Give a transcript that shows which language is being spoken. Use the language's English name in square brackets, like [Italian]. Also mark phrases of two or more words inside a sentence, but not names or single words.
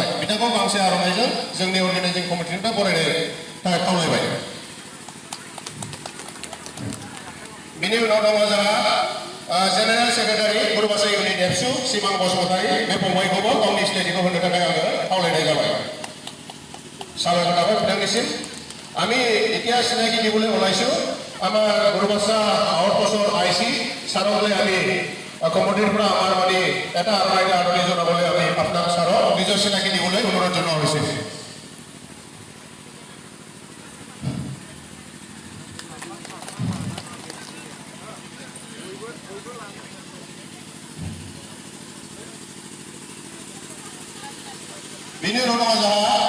[Bodo] बिथांखौ गांसे आर'नाइजों जोंनि अर्गानाइजिं कमिटिनिफ्राय बरायनो थाखाय खावलायबाय। बिनि उनाव दङ जोंहा [English] general secretary [Bodo] गुरुबासा इउनियन एबसु सिमां बसुमतारी, बे फंबायखौबो गावनि सिनायथिखौ होनो थाखाय आङो खावलायनाय जाबाय। साबायखर थाबाय बिथांनिसिम। [Assamese] আমি এতিয়া চিনাকি দিবলৈ ওলাইছোঁ আমাৰ গুৰুবাসা আউটপোষ্টৰ IC ছাৰলৈ আমি কমিটিৰ পৰা আমাৰ মানে এটা আৰনাই জনাবলৈ আমি আপোনাক ছাৰক নিজৰ চিনাকি দিবলৈ অনুৰোধ জনোৱা হৈছে। [Bodo] बिनि उनाव जोंहा